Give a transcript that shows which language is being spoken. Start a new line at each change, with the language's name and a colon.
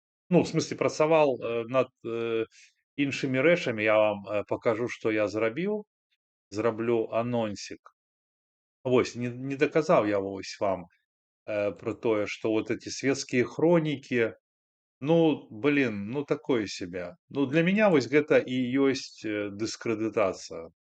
Belarusian: Ну,
Russian: в смысле,
Belarusian: працаваў над іншымі рэчамі.
Russian: Я вам покажу,
Belarusian: што я зрабіў. Зраблю анонсік. Вось, не доказаў я вось вам про тое, што
Russian: вот эти светские хроники, ну, блин, ну, такое себе.
Belarusian: Ну,
Russian: для меня
Belarusian: вось гэта і ёсць дыскрэдытацыя.